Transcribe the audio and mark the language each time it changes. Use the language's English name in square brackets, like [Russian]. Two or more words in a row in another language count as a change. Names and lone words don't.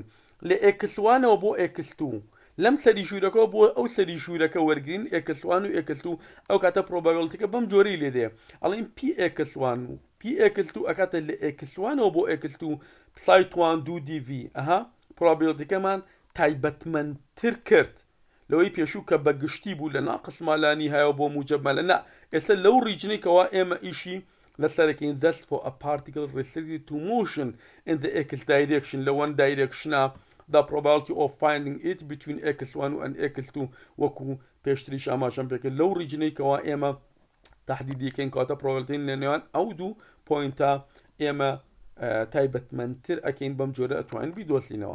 [Central Kurdish] لە ئێکسوانەوە بۆ ئێکستو، لەم سەری ژوورەکەەوە بۆ ئەو سەری ژوورەکە وەرگین ئێکسوان و ئێکستو، ئەو کاتە پرۆبابیلیتیکە بەم جۆرەی لێدێ ئەڵین پی ئێکسوان و پی ئێکستو ئەکاتە لە ئێکسوانەوە بۆ ئێکستو پسای توان دوو دیڤ، پرۆبابیلیتیکەمان تایبەتمەندتر کرد لەوەی پێشوو کە بەگشتی بوو لە ناقص مالانی هەیە بۆ موجب مالە. ئێستا لەو ریجنێکەوە ئێمە ئیشی لەسەرەکەین [English] thus for a particle restricted to motion in the x direction [Central Kurdish] لە [English] one direction the probability of finding it between x1 and x2 [Central Kurdish] وەکو پێشتریش ئاماژەم پێکرد لەو ریجنێکەوە ئێمە تەحدیدیکەین کاتە پرۆبابیلیتین لە نێوان ئەو دوو پۆینتە ئێمە تایبەتمەندتر ئەکەین، بەم جۆرە ئەتوانین بیدۆزینەوە.